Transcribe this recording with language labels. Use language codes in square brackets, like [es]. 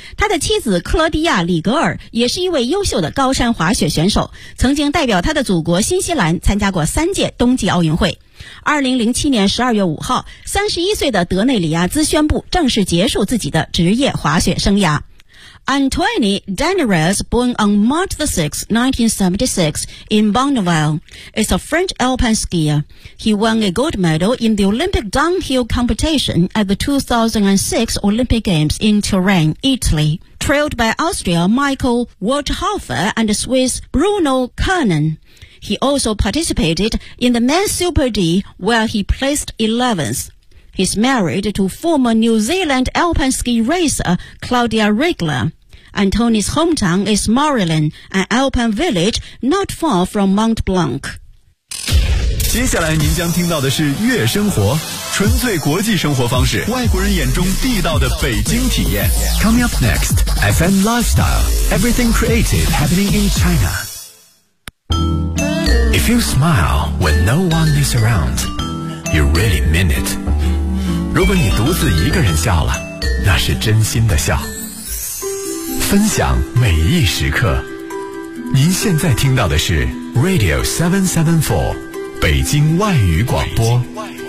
[zh] 他的妻子克罗迪亚·里格尔也是一位优秀的高山滑雪选手，曾经代表他的祖国新西兰参加过三届冬季奥运会。 2007年12月5号，31岁的德内里亚兹宣布正式结束自己的职业滑雪生涯。 [en] Antoine Daneres, born on March 6, 1976, in Bonneville, is a French alpine skier. He won a gold medal in the Olympic downhill competition at the 2006 Olympic Games in Turin, Italy. Trailed by Austria Michael Waldhofer and Swiss Bruno Kernan, he also participated in the men's Super D where he placed 11th. He's married to former New Zealand alpine ski racer Claudia Riegler. Antoine's hometown is Morillon, an alpine village not far from Mont Blanc. [zh] 接下来您将听到的是悦生活，纯粹国际生活方式，外国人眼中地道的北京体验。 [en] Coming up next, FM Lifestyle, everything creative happening in China. If you smile when no one is around, you really mean it. [zh] 如果你独自一个人笑了，那是真心的笑。分享每一时刻，您现在听到的是 Radio 774北京外语广播。